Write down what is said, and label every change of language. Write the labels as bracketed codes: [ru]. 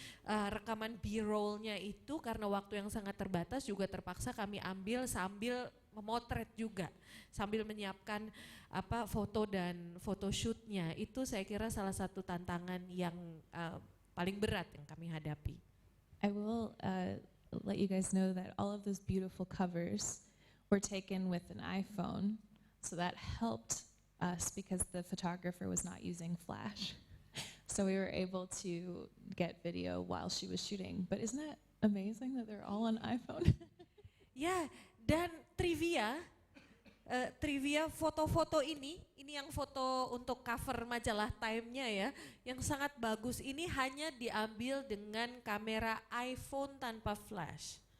[id] Rekaman B-roll-nya itu karena waktu yang sangat terbatas juga terpaksa kami ambil sambil memotret juga, sambil menyiapkan foto dan photoshootnya. Itu saya kira salah satu tantangan yang paling berat yang kami hadapi. [en] I will let you guys know that all of those beautiful covers were taken with an iPhone, so that helped us because the photographer was not using flash. So we were able to get video while she was shooting. But isn't that amazing that they're all on iPhone? [id] Ya, dan trivia foto-foto ini yang foto untuk cover majalah Time-nya ya, yang sangat bagus ini hanya diambil dengan kamera iPhone tanpa flash.